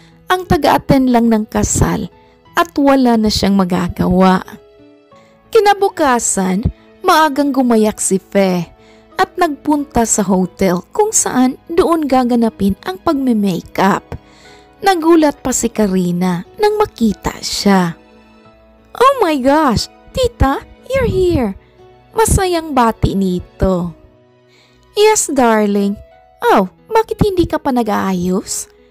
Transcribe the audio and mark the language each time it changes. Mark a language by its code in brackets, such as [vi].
[tl] Ang taga-attend lang ng kasal at wala na siyang magagawa. Kinabukasan, maagang gumayak si Fe at nagpunta sa hotel kung saan doon gaganapin ang pagme-makeup. Nagulat pa si Karina nang makita siya. [en] Oh my gosh, tita, you're here. [tl] Masayang bati nito. [en] Yes, darling. [tl] Oh, bakit hindi ka pa nag-aayos?